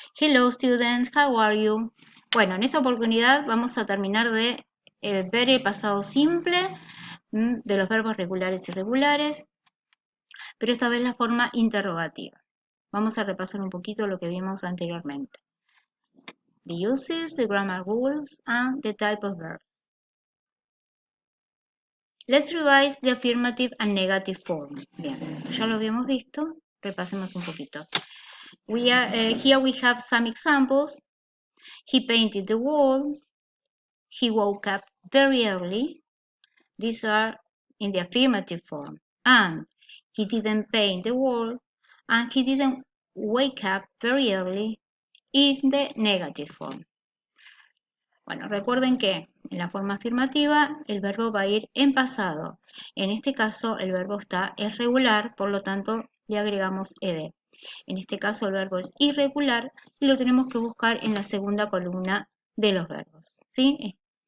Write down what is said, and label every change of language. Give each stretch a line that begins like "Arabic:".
English: Hello students, how are you?
Spanish: Bueno, en esta oportunidad vamos a terminar de ver el pasado simple de los verbos regulares y irregulares, pero esta vez la forma interrogativa. Vamos a repasar un poquito lo que vimos anteriormente.
English: The uses, the grammar rules, and the type of verbs. Let's revise the affirmative and negative form.
Spanish: Bien, ya lo habíamos visto, repasemos un poquito.
English: Here we have some examples. He painted the wall. He woke up very early. These are in the affirmative form. And he didn't paint the wall. And he didn't wake up very early in the negative form.
Spanish: Bueno, recuerden que en la forma afirmativa el verbo va a ir en pasado. En este caso el verbo es regular, por lo tanto le agregamos ed. En este caso el verbo es irregular y lo tenemos que buscar en la segunda columna de los verbos. ¿Sí?